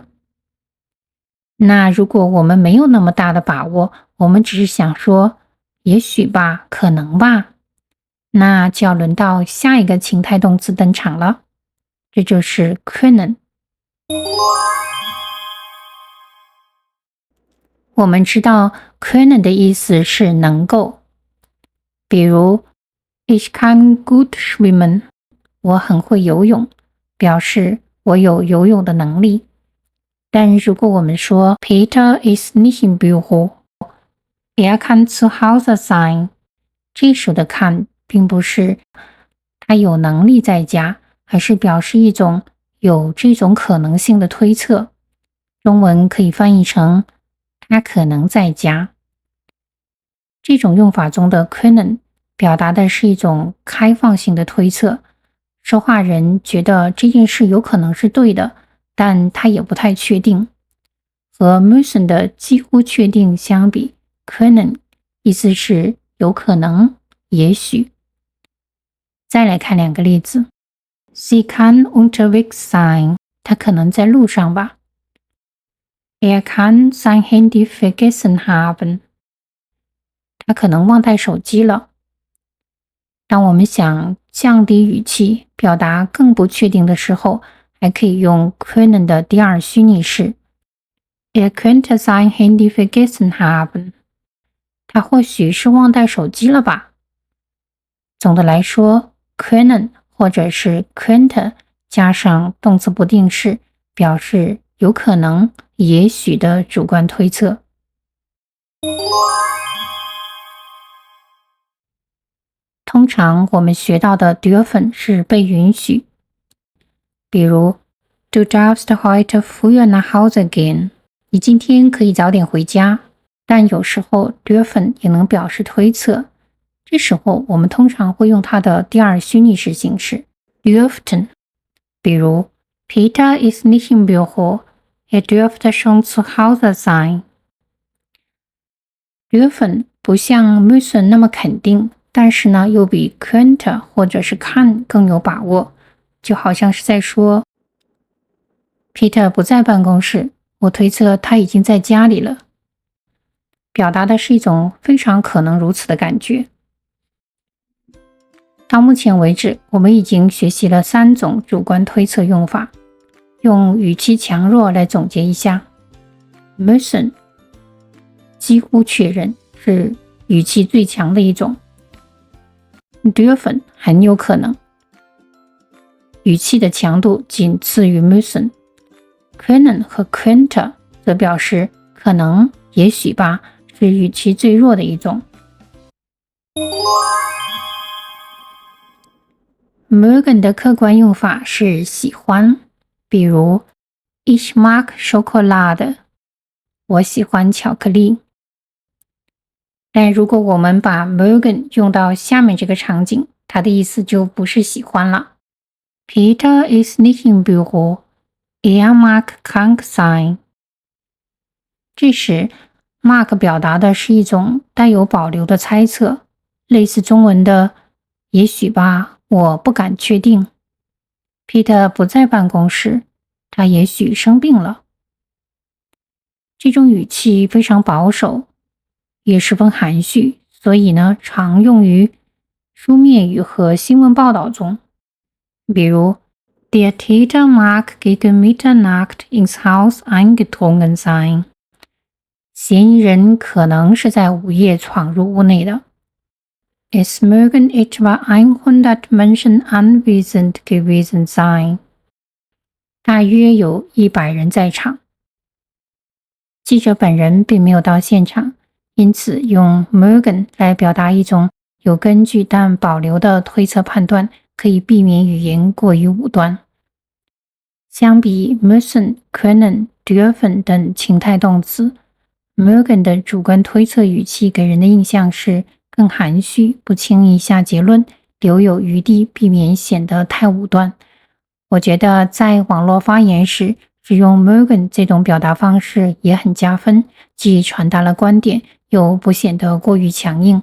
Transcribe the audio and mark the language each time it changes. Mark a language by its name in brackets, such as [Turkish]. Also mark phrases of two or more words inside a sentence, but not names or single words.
[Chinese] 那如果我们没有那么大的把握，我们只是想说也许吧，可能吧，那就要轮到下一个情态动词登场了，这就是 können。我们知道 können 的意思是能够，比如 [German] Ich kann gut schwimmen， [Chinese] 我很会游泳，表示我有游泳的能力。但如果我们说 [German] Peter ist nicht im Büro, er kann zu Hause sein， [Chinese] 这时的 kann 并不是他有能力在家，而是表示一种有这种可能性的推测。中文可以翻译成他可能在家。这种用法中的 können 表达的是一种开放性的推测，说话人觉得这件事有可能是对的，但他也不太确定。和 müssen 的几乎确定相比， können 意思是有可能，也许。再来看2个例子。 [German] Sie kann unterwegs sein， [Chinese] 她可能在路上吧。 [German] Er kann sein Handy vergessen haben， [Chinese] 他可能忘带手机了。当我们想降低语气，表达更不确定的时候，还可以用 können 的第二虚拟式。 [German] Er könnte sein Handy vergessen haben， [Chinese] 他或许是忘带手机了吧。总的来说 können 或者是 könnte 加上动词不定式，表示有可能，也许的主观推测。通常我们学到的 dürfen 是被允许，比如 [German] Du darfst heute früher nach Hause gehen， [Chinese] 你今天可以早点回家。但有时候 dürfen 也能表示推测，这时候我们通常会用它的第二虚拟式形式 dürften。比如 [German] Peter ist nicht im Büro, er dürfte schon zu Hause sein。 [Chinese] dürfen 不像 müssen 那么肯定，但是呢又比 könnte 或者是 kann 更有把握，就好像是在说 Peter 不在办公室，我推测他已经在家里了，表达的是一种非常可能如此的感觉。到目前为止，我们已经学习了3种主观推测用法。用语气强弱来总结一下。Müssen 几乎确认，是语气最强的一种。Dürfen 很有可能，语气的强度仅次于 müssen。Können 和 könnte 则表示可能、也许吧，是语气最弱的一种。mögen 的客观用法是喜欢，比如 [German] Ich mag Schokolade， [Chinese] 我喜欢巧克力。但如果我们把 mögen 用到下面这个场景，它的意思就不是喜欢了。 [German] Peter ist nicht im Büro, er mag krank sein。 [Chinese] 这时 mag 表达的是一种带有保留的猜测，类似中文的也许吧，我不敢确定。Peter 不在办公室，他也许生病了。这种语气非常保守，也十分含蓄，所以呢，常用于书面语和新闻报道中。比如 [German] Der Täter mag gegen Mitternacht ins Haus eingedrungen sein。 [Chinese] 嫌疑人可能是在午夜闯入屋内的。 Es mögen etwa 100 Menschen anwesend gewesen sein。大约有100人在场。记者本人并没有到现场，因此用 mögen 来表达一种有根据但保留的推测判断，可以避免语言过于武断。相比 müssen、können、dürfen 等情态动词， mögen 的主观推测语气给人的印象是更含蓄，不轻易下结论，留有余地，避免显得太武断。我觉得在网络发言时，使用 mögen 这种表达方式也很加分，既传达了观点，又不显得过于强硬。